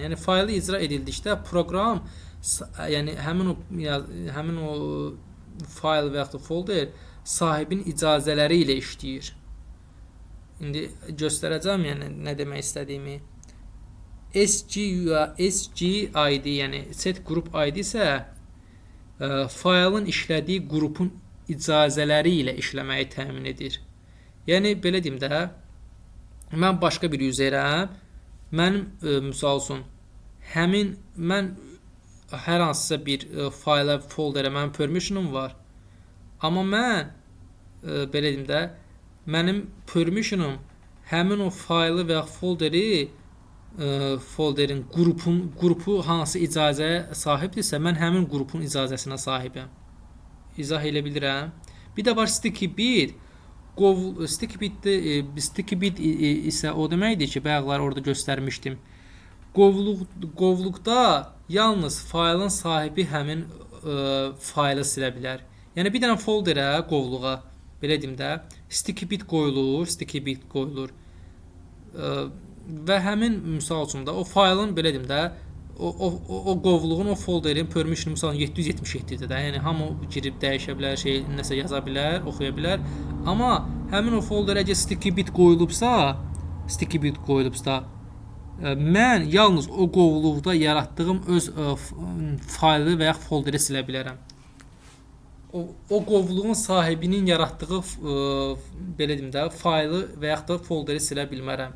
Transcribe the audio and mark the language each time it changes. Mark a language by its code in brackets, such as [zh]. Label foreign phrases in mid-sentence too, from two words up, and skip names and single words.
[az] Yəni, faylı icra edildikdə proqram, yəni həmin o fayl və yaxud da folder sahibin icazələri ilə işləyir. İndi göstərəcəm, yəni nə demək istədiyimi. SGID, yəni [en] set group ID [az] isə faylın işlədiyi qrupun icazələri ilə işləməyi təmin edir. Yəni, belə deyim də, mən başqa bir üzərəm, mənim, misal üçün, mən hər hansısa bir fayla, folderə mənim permissionum var. Amma mən, belə deyim də, mənim permissionum həmin o faylı və ya folderi folderin qrupu hansı icazəyə sahibdirsə, mən həmin qrupun icazəsinə sahibəm. İzah elə bilirəm. Bir də var [en] sticky bit. Sticky bit [az] isə o deməkdir ki, bayaqlar orada göstərmişdim. Qovluqda yalnız faylın sahibi həmin faylı silə bilər. Yəni bir dənə folderə, qovluğa, belə deyim də, [en] sticky bit [az] qoyulur. Və həmin misal üçün də o faylın, belə deyim də, o qovluğun, o folderin permission misal 777-dir də. Yəni hamı girib dəyişə bilər, nəsə yaza bilər, oxuya bilər. Amma həmin o folderə [en] sticky bit [az] qoyulubsa, mən yalnız o qovluqda yaratdığım öz faylı və ya folderi silə bilərəm. O qovluğun sahibinin yaratdığı belə deyim də, faylı və ya da folderi silə bilmərəm.